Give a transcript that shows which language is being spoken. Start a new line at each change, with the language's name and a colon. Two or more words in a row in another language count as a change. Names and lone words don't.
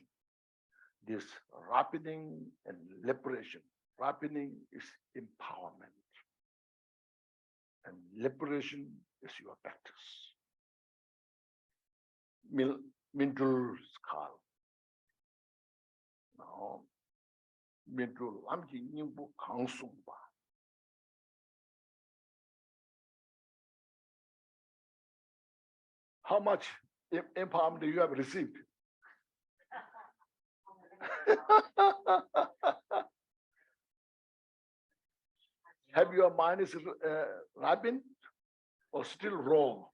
English: This ripening and liberation. Ripening is empowerment. And liberation is your practice.
Tibetan: Mindul skal.
English: Now,
Tibetan: mindul amji nyingbu kangsungba.
English: How much empowerment do you have received? Have your mind is ripened or still raw?